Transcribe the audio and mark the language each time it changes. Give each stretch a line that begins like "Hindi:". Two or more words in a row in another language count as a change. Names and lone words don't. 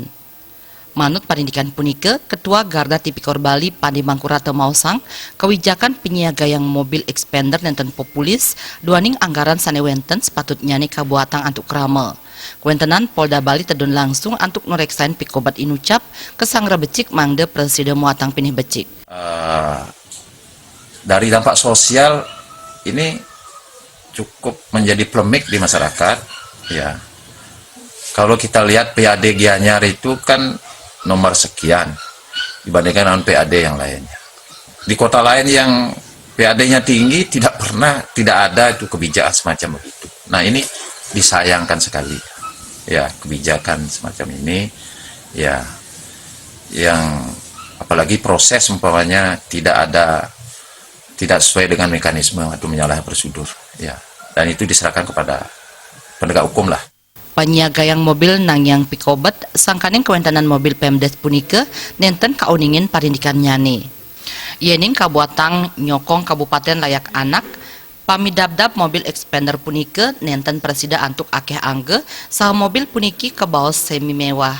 Balinese: Manut parindikan punike, Ketua Garda Tipikor Bali Pandi Mangkurata Mausang, kewijakan penyiagayang mobil expander nenten populis, duaning anggaran sanewenten sepatutnya nih kabuatan antuk krama. Kuentenan Polda Bali tedun langsung antuk nureksain pikobat inucap kesangra becik mangde presiden muatang pinih becik.
Indonesian: Dari dampak sosial ini cukup menjadi polemik di masyarakat, ya. Kalau kita lihat PAD Gianyar itu kan nomor sekian dibandingkan dengan PAD yang lainnya. Di kota lain yang PAD-nya tinggi tidak ada itu kebijakan semacam begitu. Nah, ini disayangkan sekali. Ya, kebijakan semacam ini ya yang apalagi proses umpamanya tidak sesuai dengan mekanisme atau menyalahi prosedur, ya. Dan itu diserahkan kepada penegak hukum lah.
Balinese: Penyiagayang mobil nangyang pikobat sangkaning kewentanan mobil Pemdes punike nenten kauningin parindikan nyane. Yening kabuatang nyokong kabupaten layak anak pamidabdab mobil expander punike nenten presida antuk akeh angge sah mobil puniki kebaos semi mewah.